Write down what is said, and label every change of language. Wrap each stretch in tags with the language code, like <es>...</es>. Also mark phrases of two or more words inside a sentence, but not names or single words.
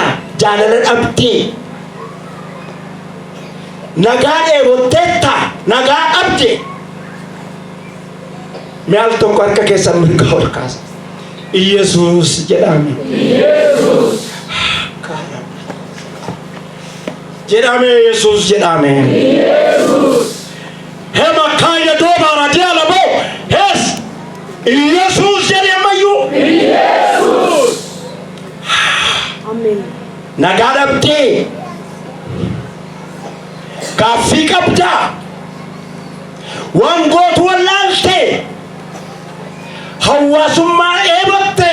<om>Jaalala dhabdee. Nagaa dheebotteetta. Nagaa dhabde. Mi'aal tokko harka keessan mirga ol kaasa. Iyesuus jedhame. Iyesuus. Jedhame Yesuus jedhame. Iyesuus. Hema kaya doba radia labo. Yes. Iyesuus jedhamayu. Iyesuus. Amen. Nagadabde. Gaaffii qabda. Wangoot wallaalte. Hawaasummaa dheebotte.</om>